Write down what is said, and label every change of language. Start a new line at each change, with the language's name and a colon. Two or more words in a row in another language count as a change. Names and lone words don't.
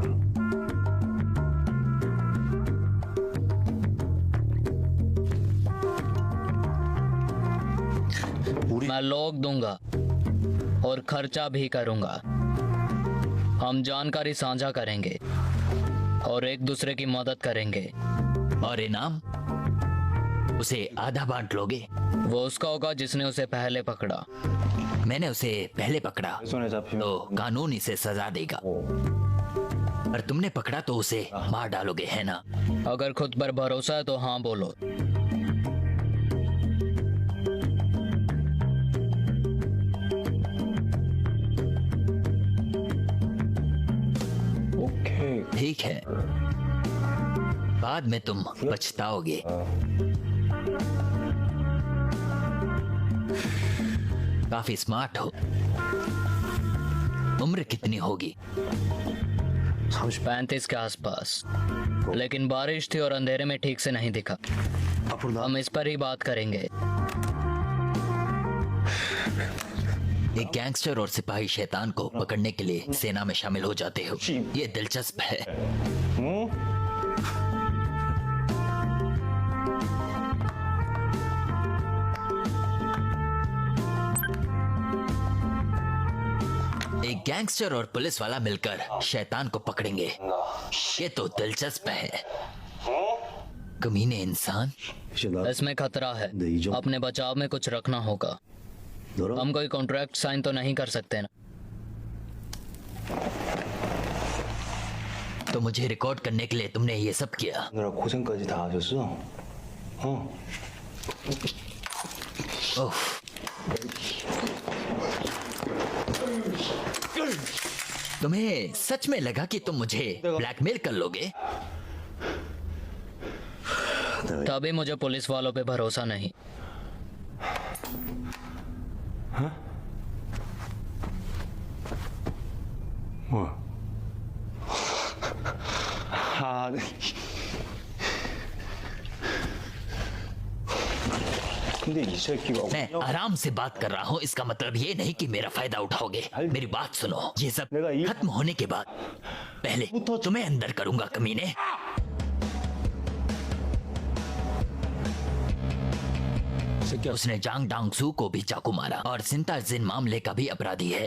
Hindi: मैं लोग दूंगा और खर्चा भी करूंगा। हम जानकारी साझा करेंगे और एक दूसरे की मदद करेंगे। और इनाम? उसे आधा बांट लोगे? वो उसका होगा जिसने उसे पहले पकड़ा। मैंने उसे पहले पकड़ा
Korean: 손에 잡히면
Hindi: तो कानून इसे सजा देगा, और तुमने पकड़ा तो उसे मार डालोगे, है ना? अगर खुद पर भरोसा है तो हाँ बोलो।
Korean: 오케이.
Hindi: ठीक है, बाद में तुम पछताओगे। काफी स्मार्ट हो। उम्र कितनी होगी? 35 के आसपास, लेकिन बारिश थी और अंधेरे में ठीक से नहीं दिखा।
Korean: 앞으로 나
Hindi: हम इस पर ही बात करेंगे। एक गैंगस्टर और सिपाही शैतान को पकड़ने के लिए सेना में शामिल हो जाते हो। ये दिलचस्प है। एक गैंगस्टर और पुलिस वाला मिलकर शैतान को पकड़ेंगे। ये तो दिलचस्प है। कमीने इंसान।
Korean: 이제 나
Hindi: इसमें खतरा है, अपने बचाव में कुछ रखना होगा।
Korean: 너랑
Hindi: हम कोई
English: contract sign
Hindi: तो नहीं कर सकते ना। तो मुझे रिकॉर्ड करने के लिए तुमने ये सब किया?
Korean: 오늘아 고생까지 다 하셨어?
Hindi: ओह, तुम्हें सच में लगा कि तुम मुझे ब्लैकमेल कर लोगे? तभी मुझे पुलिस वालों पे भरोसा नहीं।
Korean: 뭐야? 아, 네. 근데 이 새끼가
Hindi: मैं आराम से बात कर रहा हूँ, इसका मतलब ये नहीं कि मेरा फायदा उठाओगे। मेरी बात सुनो, ये सब खत्म होने के बाद पहले तुम्हें अंदर करूंगा, कमीने। उसने जांग डांगसू को भी चाकू मारा और सिंता जिन मामले का भी अपराधी है।